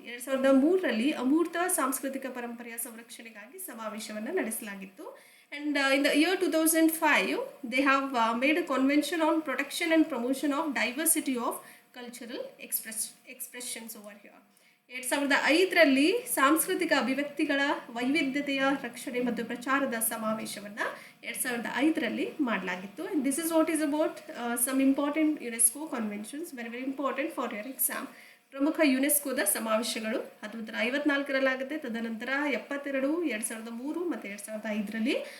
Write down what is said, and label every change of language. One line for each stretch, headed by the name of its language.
Kannada: 2003ರಲ್ಲಿ ಅಮೂರ್ತ ಸಾಂಸ್ಕೃತಿಕ ಪರಂಪರೆಯ ಸಂರಕ್ಷಣೆಗಾಗಿ ಸಮಾವೇಶವನ್ನು ನಡೆಸಲಾಗಿತ್ತು.
English: And in the year 2005 they have made a convention on protection and promotion of diversity of cultural expressions over here.
Kannada: 2005ರಲ್ಲಿ ಸಾಂಸ್ಕೃತಿಕ ಅಭಿವ್ಯಕ್ತಿಗಳ ವೈವಿಧ್ಯತೆಯ ರಕ್ಷಣೆ ಮತ್ತು ಪ್ರಚಾರದ ಸಮಾವೇಶವನ್ನು 2005ರಲ್ಲಿ ಮಾಡಲಾಗಿತ್ತು.
English: And this is what is about some important UNESCO conventions, very very important for your exam.
Kannada: ಪ್ರಮುಖ ಯುನೆಸ್ಕೋದ ಸಮಾವೇಶಗಳು 1954ರಲ್ಲಾಗುತ್ತೆ, ತದನಂತರ 72, 2003 ಮತ್ತು 2005ರಲ್ಲಿ.